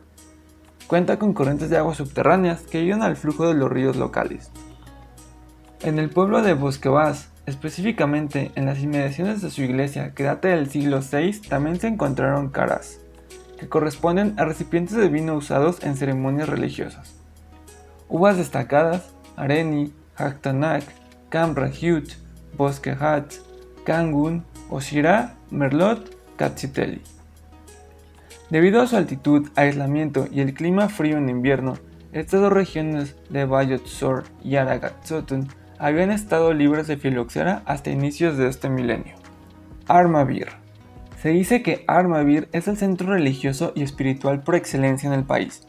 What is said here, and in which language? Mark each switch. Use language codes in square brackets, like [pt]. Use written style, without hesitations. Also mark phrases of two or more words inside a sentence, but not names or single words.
[es] Cuenta con corrientes de aguas subterráneas que ayudan al flujo de los ríos locales. En el pueblo de Bosquevaz, específicamente en las inmediaciones de su iglesia que data del siglo VI, también se encontraron caras, que corresponden a recipientes de vino usados en ceremonias religiosas. Uvas destacadas: Areni, Haktanak, Kamrahyut, Bosquehat, Kangun, Oshira, Merlot, Katsiteli. Debido a su altitud, aislamiento y el clima frío en invierno, estas dos regiones de Bayotzor y Aragatsotun habían estado libres de filoxera hasta inicios de este milenio. Armavir. Se dice que Armavir es el centro religioso y espiritual por excelencia en el país.